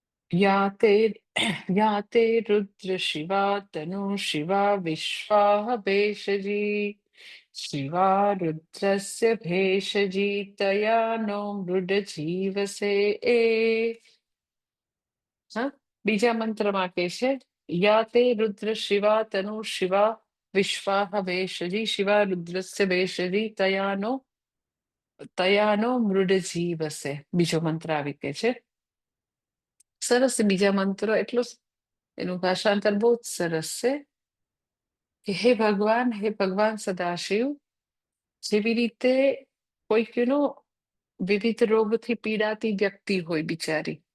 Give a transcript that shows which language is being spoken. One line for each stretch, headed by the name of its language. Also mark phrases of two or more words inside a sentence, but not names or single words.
Sanskrit: या ते रुद्र शिवा तनु शिवा विश्वाह भेषजी शिवा रुद्रस्य भेषजी तया नो मृड जीवसे
Gujarati: હા બીજા મંત્રમાં કે છે
Sanskrit: યા તે રુદ્ર શિવા તનુ શિવા વિશ્વાહ ભેષજી શિવા રુદ્રસ્ય ભેષજી તયાનો મૃડ જીવસે
Gujarati: બીજો મંત્ર આવી કે છે સરસ બીજા મંત્રો એટલો એનું ભાષાંતર બહુ જ સરસ છે કે હે ભગવાન સદાશિવ જેવી રીતે કોઈકનો વિવિધ રોગથી પીડાતી વ્યક્તિ હોય બિચારી